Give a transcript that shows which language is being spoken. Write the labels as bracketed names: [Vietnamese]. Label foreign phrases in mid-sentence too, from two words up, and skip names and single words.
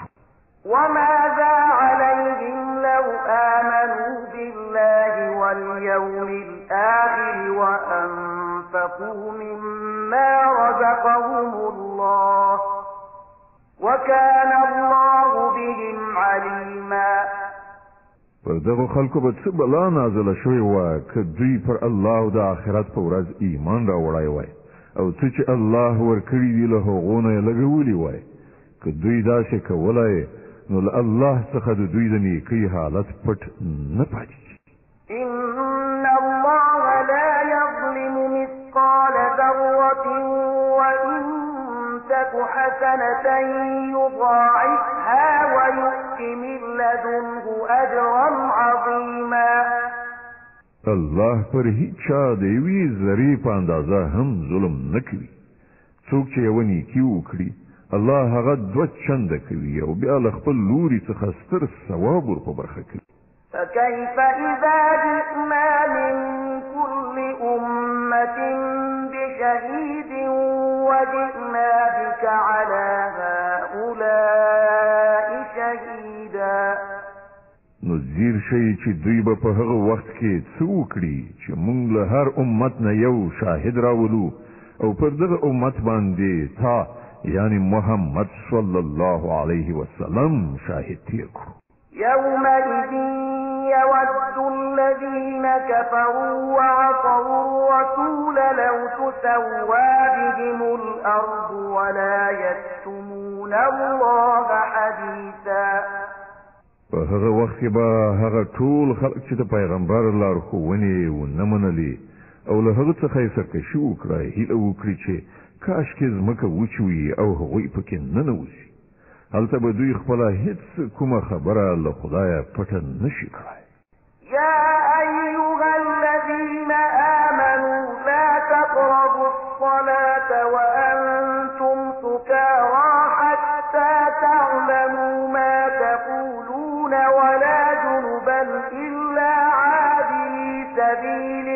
[Arabic] وماذا عليهم لو آمنوا بالله واليوم الآخر وأنفقوا مما رزقهم الله وكان الله بهم عليما. [Pashto] پر دغه خلکو به څه بلا نازله شوې وه که دوی پر الله او د آخرت په ورځ ایمان راوړی وای او څه چې الله ورکړي دي له هغو نه یې لګولي وای. که دوی داسې کولای نو له الله څخه د دوی د نیکۍ حالت پټ نه پاتې. [Arabic] إن الله لا يظلم مثقال ذرة وإن تك حسنة يضاعفها ويؤت من لدنه أجرا عظيما. [Pashto] الله پر هیڅ چا د یوې ذرې په اندازه هم ظلم نه کوي. څوک چې یوه نیکي وکړي الله هغه 2 چنده کوي او بیا له خپل لوري څخه ستر ثواب ور په برخه کوي. [Arabic] فكيف إذا جئنا من كل أمة بشهيد وجئنا بك على هؤلاء شهيدا. [Pashto] نو زیر شي چې دوی به په هغه وخت کې څه وکړي چې موږ له هر امت نه یو شاهد راولو او پر دغه امت باندې تا یعنی محمد [Arabic] صلی الله علیه وسلم [Pashto] شاهد تیر کړو. [Arabic] يومئذ يود الذين كفروا وعصوا الرسول لو تسوى بهم الأرض ولا يكتمون الله حديثا. [Pashto] په هغه وخت کې به هغه ټول خلک چې د پیغمبر لارښوونې ونه منلې او له هغه څخه یې سرکشي وکړه هیله وکړي چې کاشکې ځمکه وچوي او هغوی پکې ننوځي. هلته به دوی خپله هیڅ کومه خبره له خدایه پټه نشي کړی. [Arabic] يا أيها الذين آمنوا لا تقربوا الصلاة وأنتم سكارى حتى تعلموا ما تقولون ولا جنبا إلا عابري سبيل